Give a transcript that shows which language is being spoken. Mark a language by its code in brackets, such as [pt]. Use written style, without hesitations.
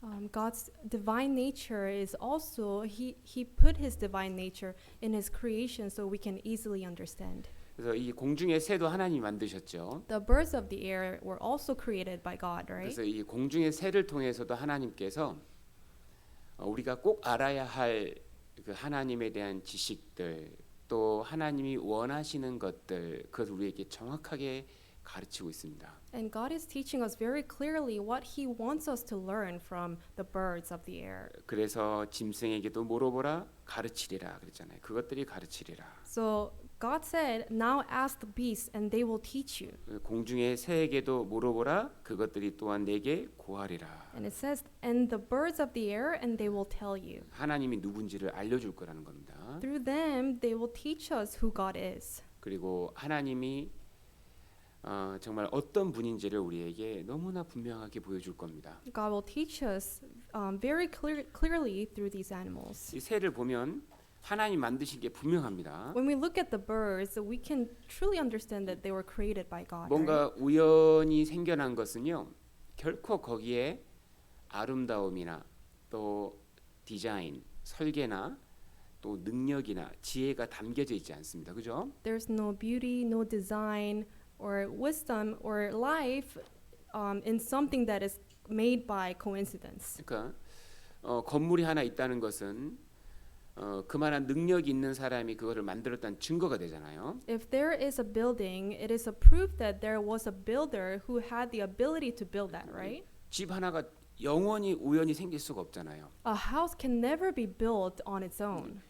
[en] God's divine nature is also He put His divine nature in His creation so we can easily understand. [ko] 그래서 이 공중의 새도 하나님이 만드셨죠. [en] The birds of the air were also created by God, right? [ko] 그래서 이 공중의 새를 통해서도 하나님께서 우리가 꼭 알아야 할 그 하나님에 대한 지식들 또 하나님이 원하시는 것들 그것을 우리에게 정확하게 가르치고 있습니다. [en] And God is teaching us very clearly what He wants us to learn from the birds of the air. [ko] 그래서 짐승에게도 물어보라 가르치리라 그랬잖아요. 그것들이 가르치리라. [en] So God said, "Now ask the beasts, and they will teach you." [ko] 공중의 새에게도 물어보라 그것들이 또한 내게 고하리라. [en] And it says, "And the birds of the air, and they will tell you." [ko] 하나님이 누군지를 알려줄 거라는 겁니다. [en] Through them, they will teach us who God is. [ko] 그리고 하나님이 정말 어떤 분인지를 우리에게 너무나 분명하게 보여줄 겁니다. [en] God will teach us very clearly through these animals. [ko] 이 새를 보면 하나님 만드신 게 분명합니다. [en] When we look at the birds, we can truly understand that they were created by God. [ko] 뭔가 [en] Right? [ko] 우연히 생겨난 것은요, 결코 거기에 아름다움이나 또 디자인, 설계나 또 능력이나 지혜가 담겨져 있지 않습니다. 그죠? [en] There's no beauty, no design, or wisdom or life in something that is made by coincidence. [ko] 그러니까 건물이 하나 있다는 것은 그만한 능력이 있는 사람이 그거를 만들었다는 증거가 되잖아요. [en] If there is a building, it is a proof that there was a builder who had the ability to build that, right? [ko] 집 하나가 영원히 우연히 생길 수가 없잖아요. [en] A house can never be built on its own.